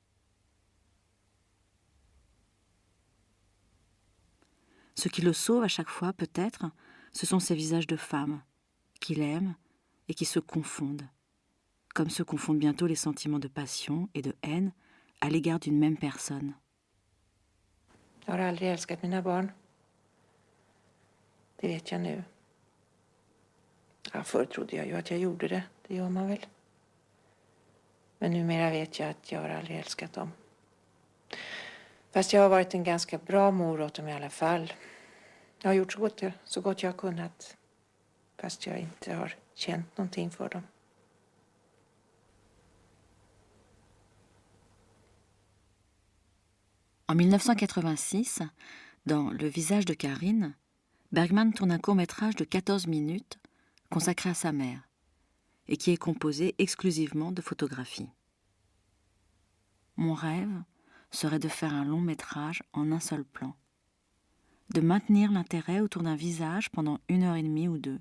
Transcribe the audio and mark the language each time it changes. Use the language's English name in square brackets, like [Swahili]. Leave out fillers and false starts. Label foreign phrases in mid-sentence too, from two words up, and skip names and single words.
[French] Ce qui le sauve à chaque fois, peut-être, ce sont ces visages de femmes qu'il aime et qui se confondent, comme se confondent bientôt les sentiments de passion et de haine à l'égard d'une même personne. [Swedish] Jag har aldrig älskat mina barn. Det vet jag nu. Ja, förr trodde jag ju att jag gjorde det. Det gör man väl. Men numera vet jag att jag har aldrig älskat dem. Fast jag har varit en ganska bra mor åt dem i alla fall. Jag har gjort så gott jag har kunnat. Fast jag inte har känt någonting för dem. [French] En 1986, dans Le visage de Karine, Bergman tourne un court-métrage de 14 minutes consacré à sa mère et qui est composé exclusivement de photographies. Mon rêve serait de faire un long-métrage en un seul plan, de maintenir l'intérêt autour d'un visage pendant 1h30 ou 2.